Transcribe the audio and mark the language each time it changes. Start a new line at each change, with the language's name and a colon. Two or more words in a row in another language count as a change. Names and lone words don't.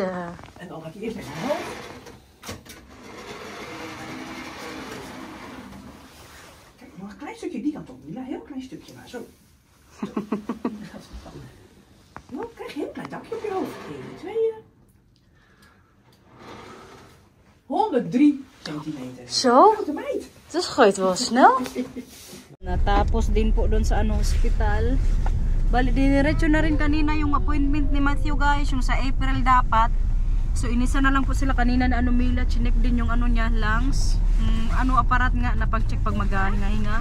Dutch: En dan gaat hij eerst met omhoog. Kijk, nog een klein stukje die kant op, Mila. Heel klein stukje maar, zo. Nou, krijg je een heel klein dakje op je hoofd. 1, 2... 103 centimeter. Zo? Grote meid. Dat gooit wel snel.
Filipino: Natapos din po doon sa hospital. Bali, diniretso na rin kanina yung appointment ni Matthew guys, yung sa April dapat. So inisa na lang po sila kanina na Mila, chinek din yung niya, lungs. Aparat nga na pag-check pag maghahinga-hinga.